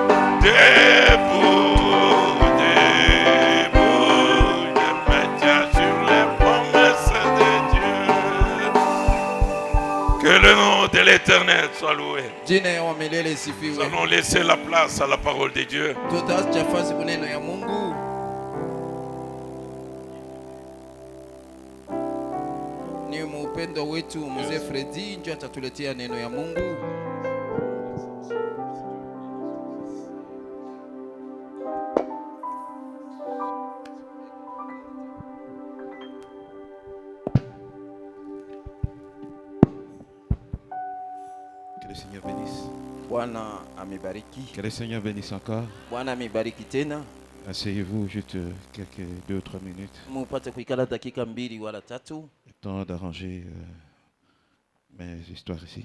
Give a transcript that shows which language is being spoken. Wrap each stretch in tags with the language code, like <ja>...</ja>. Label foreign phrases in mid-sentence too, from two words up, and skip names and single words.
<fr>Debout, debout, je me tiens sur les promesses de Dieu. Que le nom de l'Éternel soit loué. Nous allons laisser la place à la parole de Dieu.</fr> <sw>Ni mpendo wetu mzee Fredi ndio atatuletea neno ya Mungu.</sw> <fr>Que le Seigneur bénisse.</fr> <sw>Bwana amebariki.</sw> <fr>Que le Seigneur bénisse encore.</fr> <sw>Bwana amebariki tena.</sw> <fr>Asseyez-vous juste quelques 2 ou 3 minutes.</fr> <sw>Mupate kuikala dakika 2 wala 3.</sw> <fr>Le temps d'arranger mes histoires ici.</fr>